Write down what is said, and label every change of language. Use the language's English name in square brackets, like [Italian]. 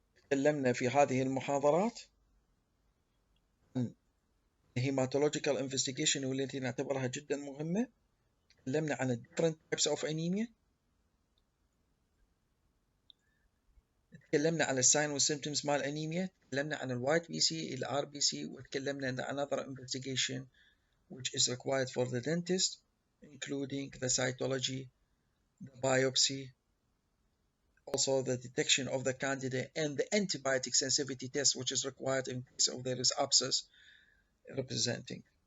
[Arabic] تكلمنا في هذه المحاضرات عن hematological investigation والتي نعتبرها جدا مهمة. تكلمنا عن ال [English] different types of anemia. [Arabic] تكلمنا عن الساين والسيمتومز مال الانيميا. تكلمنا عن الوايت بي سي الار بي سي. وتكلمنا عن [English] another investigation which is required for the dentist, including the cytology, the biopsy, also the detection of the candida, and the antibiotic sensitivity test, which is required in case of there is abscess representing.